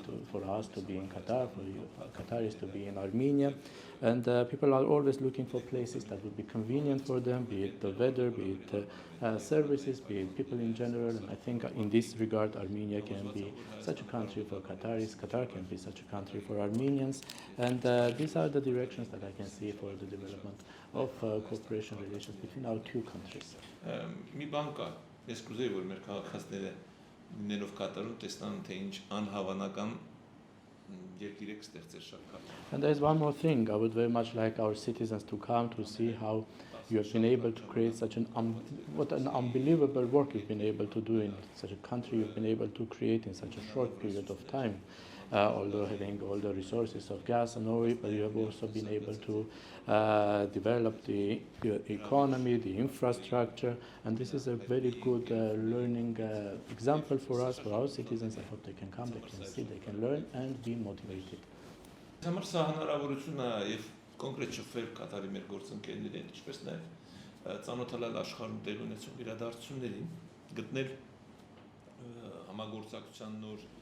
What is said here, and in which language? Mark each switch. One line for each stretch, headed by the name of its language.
English: for us to be in Qatar, for Qataris to be in Armenia, and people are always looking for places that would be convenient for them, be it the weather, be it services, be it people in general, and I think in this regard Armenia can be such a country for Qataris, Qatar can be such a country for Armenians, and these are the directions that I can see for the development of cooperation relations between our two countries.
Armenian: Մի բան կա, ես կուզեի որ մեր քաղաքացիները լինելով Կատարում տեսնան թե ինչ անհավանական երկիր եք ստեղծել շատ քան.
English: And there's one more thing. I would very much like our citizens to come to see how you have been able to create such an unbelievable work you've been able to do in such a country you've been able to create in such a short period of time. Although having all the resources of gas and oil, but you have also been able to develop the economy, the infrastructure, and this is a very good learning example for us, for our citizens. I hope they can come, they can see, they can learn and be motivated.
Armenian: Համար սա հնարավորություն է եւ կոնկրետ շփվել Կատարի մեր գործընկերների հետ, ինչպես նաեւ ծանոթանալ աշխարհում տեղի ունեցող իրադարձություններին, գտնել համագործակցության նոր.